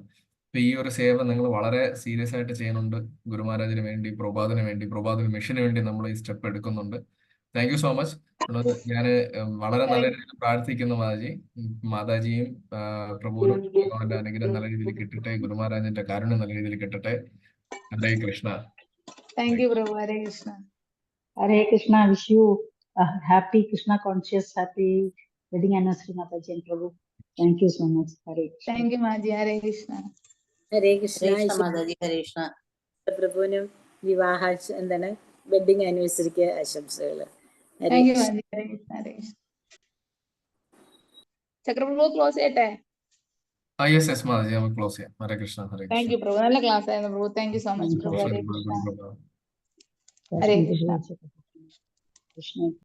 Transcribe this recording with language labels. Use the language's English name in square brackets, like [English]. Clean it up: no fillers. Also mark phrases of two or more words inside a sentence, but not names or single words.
[Malayalam] ഇപ്പൊ ഈ ഒരു സേവ നിങ്ങൾ വളരെ സീരിയസ് ആയിട്ട് ചെയ്യുന്നുണ്ട്. ഗുരുമഹാരാജിന് വേണ്ടി, പ്രഭാതിന് വേണ്ടി, പ്രഭാത് മിഷന് വേണ്ടി നമ്മൾ ഈ സ്റ്റെപ്പ് എടുക്കുന്നുണ്ട്. [English] Thank you so much. [Malayalam] ഞാൻ വളരെ നല്ല രീതിയിൽ പ്രാർത്ഥിക്കുന്നു മാതാജിയും പ്രഭുവിനും ഭഗവാന്റെ അനുഗ്രഹം നല്ല രീതിയിൽ കിട്ടട്ടെ. ഗുരുമഹാരാജിന്റെ കാരുണ്യം നല്ല രീതിയിൽ കിട്ടട്ടെ. [Sanskrit] ഹരേ കൃഷ്ണ. [English] Thank you പ്രഭു. [Sanskrit] ഹരേ കൃഷ്ണ. Hare Krishna, [English] wish you a happy Krishna conscious, happy wedding anniversary, Mataji and Prabhu. Thank you so much. [Sanskrit] Hare Krishna. [English] Thank you മാജി. [Sanskrit] ഹരേ കൃഷ്ണ. ഹരേ കൃഷ്ണ. മാതാജി. ഹരേ കൃഷ്ണ. [Malayalam] പ്രഭുവിനും വിവാഹ [English] wedding anniversary [Malayalam] ആശംസകൾ. [English] Thank you [Sanskrit] മാജി. ഹരേ കൃഷ്ണ. ഹരേ കൃഷ്ണ. ചക്രപ്രഭു [Malayalam] ക്ലോസ് ചെയ്യട്ടെ? യെസ് മാതാജി, നമുക്ക് ക്ലോസ് ചെയ്യാം. [Sanskrit] ഹരേ കൃഷ്ണ. ഹരേ [English] താങ്ക് [Sanskrit] കൃഷ്ണ. [English] യു പ്രഭു. [Malayalam] നല്ല ക്ലാസ് ആയിരുന്നു [English] പ്രഭു. Thank you so much പ്രഭു. [Sanskrit] ഹരേ കൃഷ്ണ. Krishna. ഹരേ കൃഷ്ണ. Krishna.